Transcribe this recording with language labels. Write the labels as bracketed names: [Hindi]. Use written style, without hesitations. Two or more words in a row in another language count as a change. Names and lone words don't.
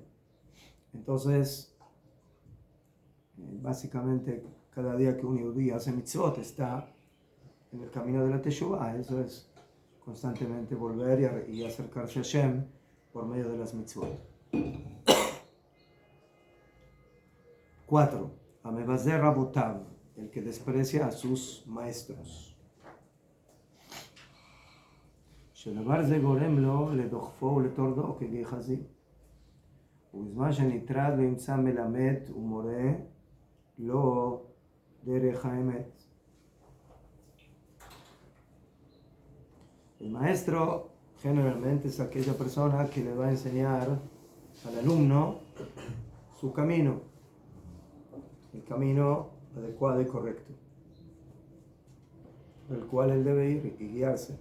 [Spanish] Entonces, básicamente cada día que un yudí hace mitzvot está en el camino de la Teshuvah. Eso es constantemente volver y acercarse a Hashem por medio de las mitzvot. 4. [Hebrew] המבזה רבותיו, [Spanish] el que desprecia a sus maestros. [Hebrew] שדבר זה גורם לו לדוחפו ולטורדו כגחזי. ובזמן שנטרד וימצא מלמד ומורה לו דרך האמת. [Spanish] El maestro generalmente es aquella persona que le va a enseñar al alumno su camino, el camino adecuado y correcto, por el cual él debe ir y guiarse.